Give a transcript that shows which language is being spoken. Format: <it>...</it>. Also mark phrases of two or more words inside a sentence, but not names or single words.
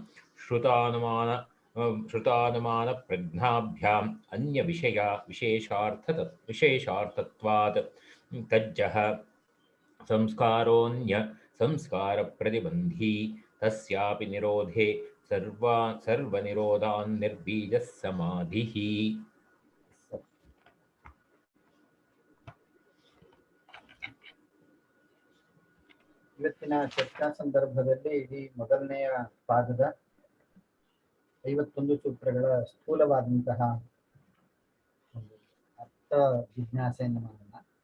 <sa>श्रुतानुमानप्रज्ञाभ्याम् अन्यविषया विशेषार्थत्वात् तज्जः संस्कारोऽन्य संस्कार प्रतिबंधी तस्यापि निरोधे सर्वनिरोधान् निर्बीजः समाधिः।</sa> <kn>ಇವತ್ತಿನ ಚರ್ಚಾ ಸಂದರ್ಭದಲ್ಲಿ ಇಡೀ ಮೊದಲನೆಯ ಪಾದದ 51 ಸೂತ್ರಗಳ ಸ್ಥೂಲವಾದಂತಹ ಒಂದು ಅರ್ಥ ಜಿಜ್ಞಾಸೆಯನ್ನು ಮಾಡೋಣ.</kn>